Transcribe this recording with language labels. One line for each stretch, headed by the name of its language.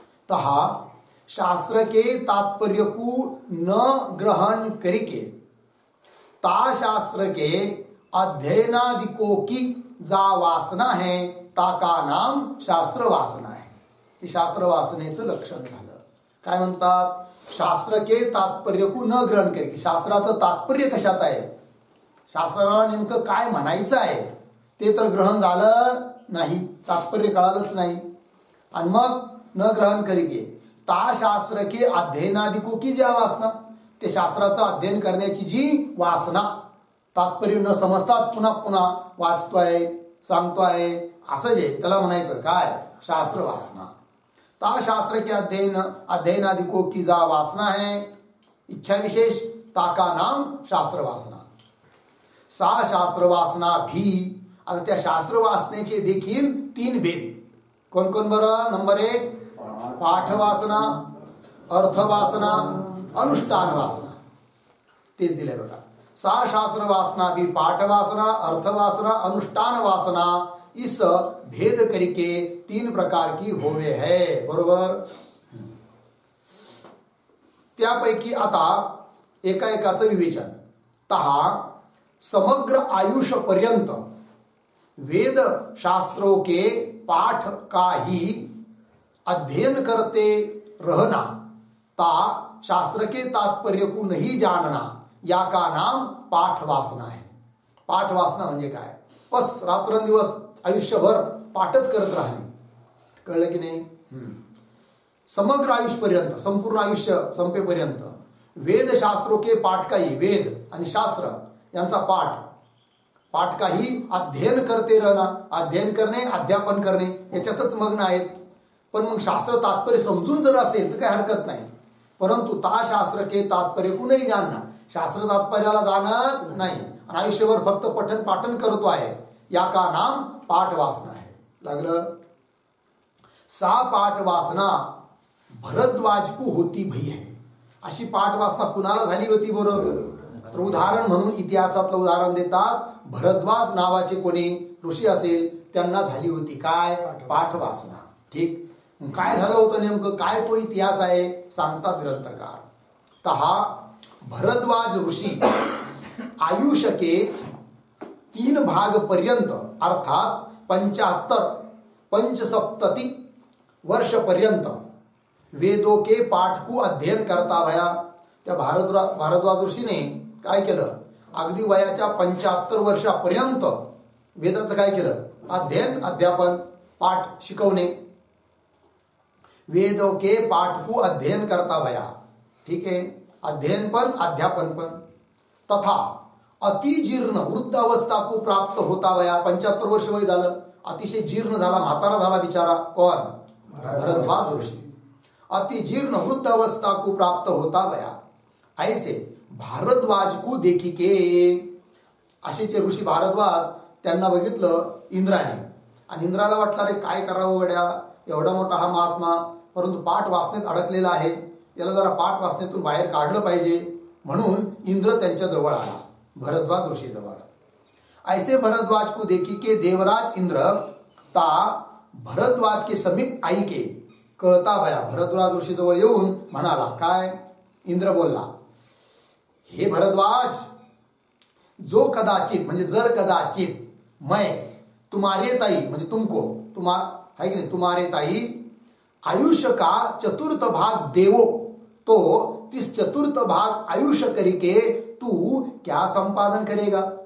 Hindi: तहा शास्त्र के तात्पर्य को न ग्रहण करके ता शास्त्र के अध्ययनादिकों की जा वासना है ताका नाम शास्त्र वासना है.
Marathi: हे शास्त्र वासनेचं लक्षण झालं. काय म्हणतात?
Hindi: शास्त्र के तात्पर्य को न ग्रहण करके.
Marathi: शास्त्राचं तात्पर्य कशात आहे, शास्त्राला नेमकं काय म्हणायचं आहे ते तर ग्रहण झालं नाही, तात्पर्य कळालंच नाही. आणि मग
Hindi: न ग्रहण करके ता शास्त्र के अध्ययनादिको की
Marathi: ज्या वासना, ते शास्त्राचं अध्ययन करण्याची जी वासना, तात्पर्य न समजताच पुन्हा पुन्हा वाचतोय, सांगतोय, असं जे त्याला म्हणायचं काय? शास्त्र वासना.
Hindi: ता शास्त्र के अध्ययनादिको की जा वासना है इच्छा विशेष ताका नाम शास्त्र वासना. सा शास्त्र वासना भी.
Marathi: आता त्या शास्त्र वासनेचे देखील 3 भेद. कोण कोण बरं? नंबर 1 पाठ वासना, अर्थ वासना, अनुष्ठान वासना. तेच दिले बघा.
Hindi: सा शास्त्र वासना भी पाठ वासना, अर्थ वासना, अनुष्ठान वासना इस भेद करके 3 प्रकार की होवे है.
Marathi: बरोबर. त्यापैकी आता एकाएकाचं विवेचन.
Hindi: तहा समग्र आयुष्य पर्यंत वेद शास्त्रों के पाठ का ही अध्ययन करते रहना ता शास्त्र के तात्पर्य को नहीं जानना या का नाम पाठ वासना है.
Marathi: पाठ वासना म्हणजे काय? बस रात्रंदिवस आयुष्यभर पाठच करत राहणे. कळलं की नाही? समग्र आयुष्य पर्यंत, संपूर्ण आयुष्य संपेपर्यंत
Hindi: वेद शास्त्रों के पाठ
Marathi: काही, वेद आणि शास्त्र यांचा पाठ काही
Hindi: अध्ययन करते रहना.
Marathi: अध्ययन करणे, अध्यापन करणे याच्यातच मग्न आहेत. पण मग शास्त्र तात्पर्य समजून जर असेल तर काही हरकत नाही. परंतु
Hindi: ता शास्त्र के तात्पर्य को
Marathi: नाही जानना, शास्त्र तात्पर्याला जाणत नाही आणि आयुष्यभर फक्त पठन पाठन करतो आहे,
Hindi: या का नाम पाठ वासना है.
Marathi: लागलं.
Hindi: सा पाठ वासना भरद्वाज को होती भई है.
Marathi: अशी पाठ वासना कुणाला झाली होती बरोबर? तर उदाहरण म्हणून इतिहासातलं उदाहरण देतात. भरद्वाज नावाचे कोणी ऋषी असेल त्यांना झाली होती काय? पाठ वासना. ठीक. काय झालं होतं नेमकं? काय तो इतिहास आहे सांगतात ग्रंथकार.
Hindi: तहा भरद्वाज ऋषी आयुष्य के 3 भाग पर्यंत अर्थात 75 वर्ष पर्यंत वेदों के पाठ को अध्ययन करता भया.
Marathi: त्या भारद्वाज ऋषीने काय केलं? अगदी वयाच्या 75 वर्षापर्यंत वेदाचं काय केलं? अध्ययन, अध्यापन, पाठ शिकवणे.
Hindi: वेदों के पाठ को अध्ययन करता भया.
Marathi: ठीक आहे. अध्ययन पण अध्यापन पण.
Hindi: तथा अति जीर्ण वृद्ध अवस्था को प्राप्त होता भया.
Marathi: 75 वर्ष वय झालं, अतिशय जीर्ण झाला, म्हातारा झाला बिचारा. कोण?
Hindi: भरद्वाज ऋषि अति जीर्ण वृद्ध अवस्था को प्राप्त होता गया, ऐसे भारद्वाज को देखी के.
Marathi: असेचे ऋषी भारद्वाज त्यांना बघितलं इंद्राने, आणि इंद्राला वाटलं रे काय करावं गड्या, एवढा मोठा हा महात्मा, परंतु पाठ वासनेत अडकलेला आहे, याला जरा पाठ वासनेतून बाहेर काढलं पाहिजे. म्हणून इंद्र त्यांच्या जवळ आला, भरद्वाज ऋषी जवळ.
Hindi: ऐसे भरद्वाज को देखी के देवराज इंद्र ता भरद्वाज के समीप आई के कहता गया.
Marathi: भरद्वाज ऋषी जवळ येऊन म्हणाला काय.
Hindi: इंद्र बोलला, हे भरद्वाज, जो कदाचित
Marathi: म्हणजे जर कदाचित
Hindi: मैं तुम्हारे ताई म्हणजे तुमको है कि नहीं, तुम्हारे ताई आयुष्य का चतुर्थ भाग देवो तो तीस चतुर्थ भाग आयुष्य करके तू क्या संपादन करेगा.